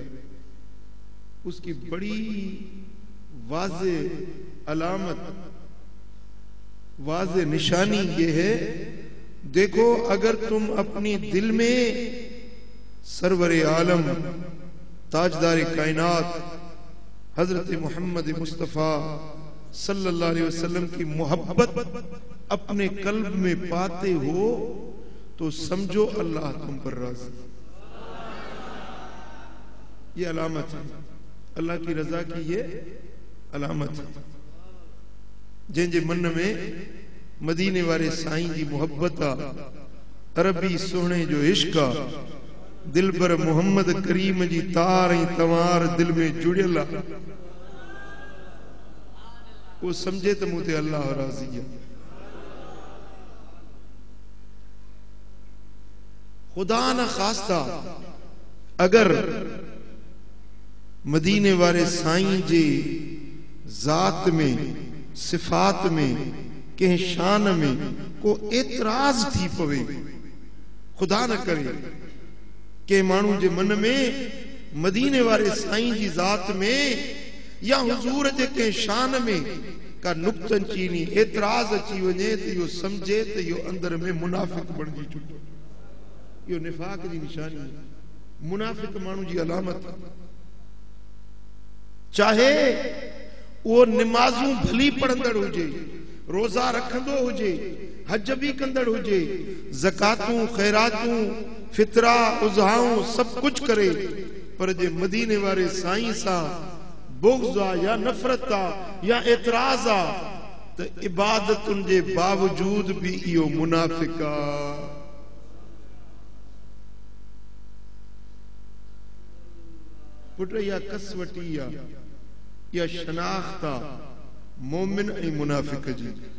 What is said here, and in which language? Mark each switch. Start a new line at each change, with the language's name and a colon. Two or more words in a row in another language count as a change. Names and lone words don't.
Urdu: اس کی بڑی واضح علامت، واضح نشانی یہ ہے، دیکھو اگر تم اپنی دل میں سرور عالم تاجدار کائنات حضرت محمد مصطفیٰ
Arabic: صلى الله عليه وسلم
Urdu: کی محبت اپنے قلب میں پاتے ہو تو سمجھو اللہ تم پر راضی. یہ علامت ہے، اللہ کی رضا کی یہ علامت ہے.
Sindhi: जंहिंजे मन में मदीने वारे साईं जी मोहब्बत आ, अरबी सोहणे जो इश्क आ, दिलबर मोहम्मद करीम जी तार ऐं तवार दिल में जुड़ियल आ, वो समझे तो मुझे अल्लाह राज़ी है।
Urdu: خدا نہ خواستہ
Sindhi: अगर मदीने वारे साईं जे जात में, सिफात में, के शान में को एतराज थी पवे,
Urdu: خدا نہ کرے
Sindhi: के मानू जे मन में मदीने वारे साईं जी जात में या हुजूर जे के शान में का नुक्तन चीनी एतराज अची वने तो यो समझे तो यो अंदर में मुनाफिक बणजी चुको। यो निफाक जी निशानी है, मुनाफिक मानू जी अलामत। चाहे वो निमाजूं भली पढ़ंदड़ हुजे, रोजा रखंदो हुजे, हज भी कंदड़ हुजे, ज़कातूं खैरातूं फितरा उज़हाऊं सब कुछ करे, पर जे मदीने वारे साईं सा बुग़्ज़ आ या नफ़रत आ या एतराज़ आ तो इबादतुन जे बावजूद भी इहो मुनाफिक आ। पुट या कसवटी आ या शनाख्त आ मोमिन ऐं मुनाफिक जी।